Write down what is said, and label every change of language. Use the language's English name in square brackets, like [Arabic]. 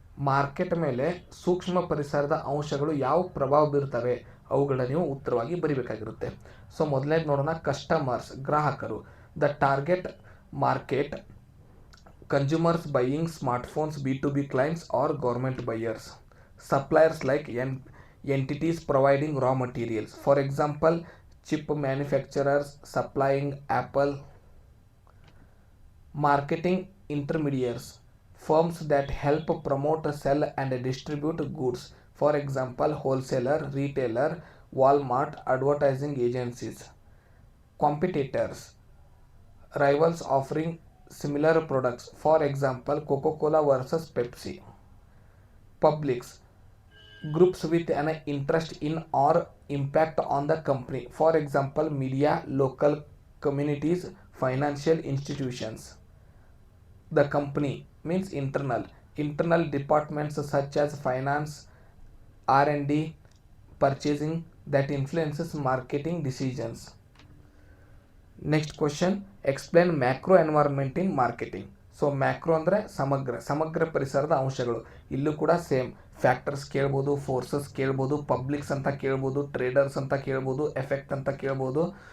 [Kannada] Market ಮೇಲೆ ಸೂಕ್ಷ್ಮ ಪರಿಸರದ ಅಂಶಗಳು ಯಾವ ಪ್ರಭಾವ ಬೀರ್ತವೆ ಅವುಗಳನ್ನ ನೀವು ಉತ್ತರವಾಗಿ ಬರಿಬೇಕಾಗಿರುತ್ತೆ. ಸೊ ಮೊದಲನೇದು ನೋಡೋಣ, [English] Customers, ಗ್ರಾಹಕರು. The target market, consumers buying smartphones, B2B clients or government buyers. Suppliers like entities providing raw materials, for example chip manufacturers supplying Apple. Marketing intermediaries, firms that help promote, sell and distribute goods, for example wholesaler, retailer, Walmart. Advertising agencies. Competitors, rivals offering similar products, for example Coca-Cola versus Pepsi. Publics, groups with an interest in or impact on the company, for example media, local communities, financial institutions. The company means internal departments such as finance, R&D, purchasing that influences marketing decisions. Next question, explain macro environment in marketing. [Kannada] So macro ಅಂದರೆ ಸಮಗ್ರ ಪರಿಸರದ ಅಂಶಗಳು. ಇಲ್ಲೂ ಕೂಡ same factors ಕೇಳ್ಬೋದು, forces ಕೇಳ್ಬೋದು, publics ಅಂತ ಕೇಳ್ಬೋದು, ಟ್ರೇಡರ್ಸ್ ಅಂತ ಕೇಳ್ಬೋದು, ಎಫೆಕ್ಟ್ ಅಂತ ಕೇಳ್ಬೋದು.